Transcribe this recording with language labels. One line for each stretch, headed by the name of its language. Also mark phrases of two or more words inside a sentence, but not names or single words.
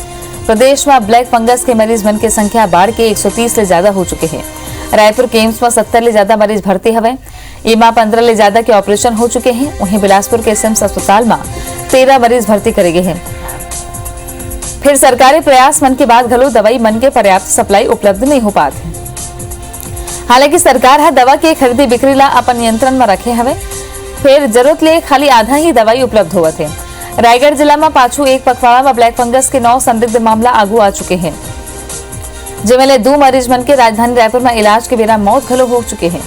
Chhattisgarhi: प्रदेश में
English: black fungus
Chhattisgarhi: के मरीज मन की संख्या बढ़ के 130 से ज्यादा हो चुके हैं। रायपुर के एम्स में 70 ले ज्यादा मरीज भर्ती हवे। इमा 15 ले ज्यादा के ऑपरेशन हो चुके हैं। वहीं बिलासपुर के एसएमस अस्पताल में 13 मरीज भर्ती करे गए हैं। फिर सरकारी प्रयास मन के बाद घलो दवाई मन के पर्याप्त सप्लाई उपलब्ध नहीं हो पाते हैं। हालांकि सरकार है दवा के खरीदी बिक्री ला अपन नियंत्रण में रखे हवे। फिर जरूरत ले खाली आधा ही दवाई उपलब्ध हुआ थे। रायगढ़ जिला में पाछू एक पखवाड़ा में
English: black fungus
Chhattisgarhi: के 9 संदिग्ध मामला आगू आ चुके हैं, जिनमें 2 मरीज मन के राजधानी रायपुर में इलाज के बिना मौत घलो हो चुके हैं।